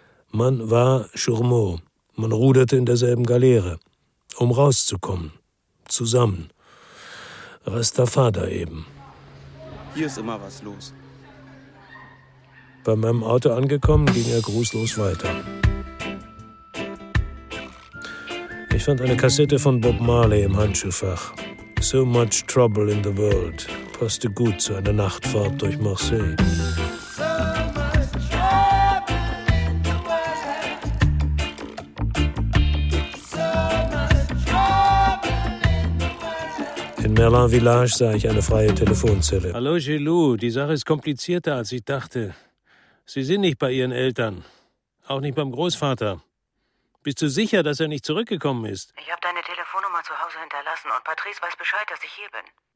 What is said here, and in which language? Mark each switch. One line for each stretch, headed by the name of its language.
German: Man war Chourmont. Man ruderte in derselben Galeere. Um rauszukommen. Zusammen. Rastafada eben. Hier ist immer was los. Bei meinem Auto angekommen, ging er grußlos weiter. Ich fand eine Kassette von Bob Marley im Handschuhfach.
English: So much trouble in the world.
German: Passte gut zu einer Nachtfahrt durch Marseille.
English: So much trouble in the world. So much trouble in the world.
German: In Merlin Village sah ich eine freie Telefonzelle. Hallo Gelou, die Sache ist komplizierter, als ich dachte. Sie sind nicht bei Ihren Eltern. Auch nicht beim Großvater. Bist du sicher, dass er nicht zurückgekommen ist? Ich habe deine Telefonnummer zu Hause hinterlassen und Patrice weiß Bescheid, dass ich hier bin.